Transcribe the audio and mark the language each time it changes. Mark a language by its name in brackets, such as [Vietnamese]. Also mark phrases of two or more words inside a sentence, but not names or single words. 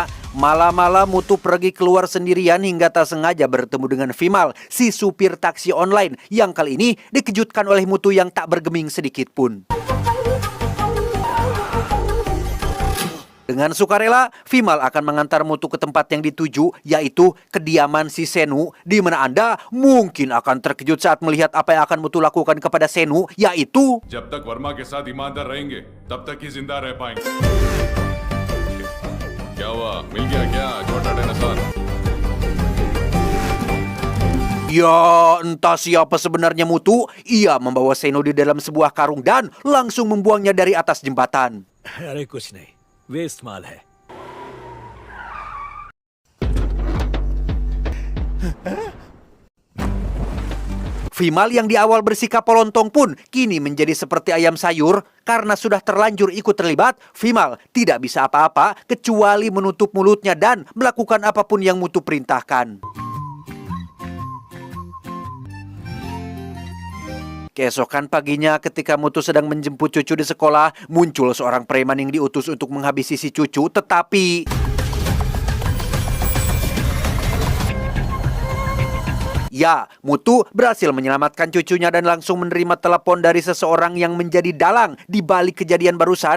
[Indonesian] Malam-malam Mutu pergi keluar sendirian hingga tak sengaja bertemu dengan Vimal, si supir taksi online, yang kali ini dikejutkan oleh Mutu yang tak bergeming sedikit pun. Dengan sukarela, Vimal akan mengantar Mutu ke tempat yang dituju, yaitu kediaman si Senu, di mana Anda mungkin akan terkejut saat melihat apa yang akan Mutu lakukan kepada Senu, yaitu [Hindi] जब तक वर्मा के साथ ईमानदार रहेंगे तब तक ही जिंदा रह पाएंगे। क्या हुआ, मिल गया क्या छोटा डायनासोर? [Indonesian] ya entah siapa sebenarnya Mutu. Ia membawa Senu di dalam sebuah karung dan langsung membuangnya dari atas jembatan. [Hindi] अरे कुछ नहीं, वेस्ट माल है। [Indonesian] Vimal yang di awal bersikap polontong pun kini menjadi seperti ayam sayur karena sudah terlanjur ikut terlibat. Vimal tidak bisa apa-apa kecuali menutup mulutnya dan melakukan apapun yang Mutu perintahkan. Keesokan paginya ketika Mutu sedang menjemput cucu di sekolah, muncul seorang preman yang diutus untuk menghabisi si cucu, tetapi ya, Mutu berhasil menyelamatkan cucunya dan langsung menerima telepon dari seseorang yang menjadi dalang di balik kejadian barusan.